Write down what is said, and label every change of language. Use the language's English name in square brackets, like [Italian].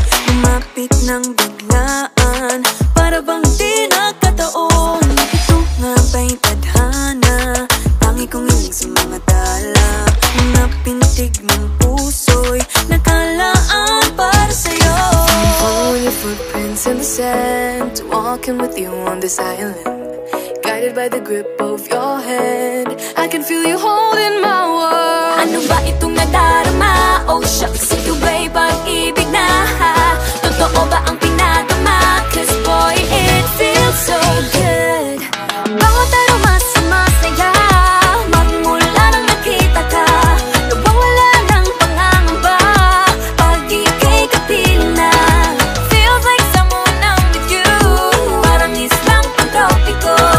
[Filipino] Lumapit ng biglaan, para bang di nakataon. Ito nga ba'y tadhana, tangi kong hiling sa mga tala. Mga pintig ng puso'y nakalaan para sa'yo. [English] Following your footprints in the sand, walking with you on this island, guided by the grip of your hand. I can feel you holding my world. [Filipino] Ano ba itong nadarama? [English] Oh shucks, [Filipino] ito ba'y pag-ibig na? Totoo ba ang pinadama? [English] Cause boy, it feels so good. [Filipino] Bawat aroma sumasaya, magmula nang nakita ka. Nawawala ng pangangamba pag ika'y kapiling na. [English] Feels like someone I'm with you, [Filipino] parang islang pantropiko.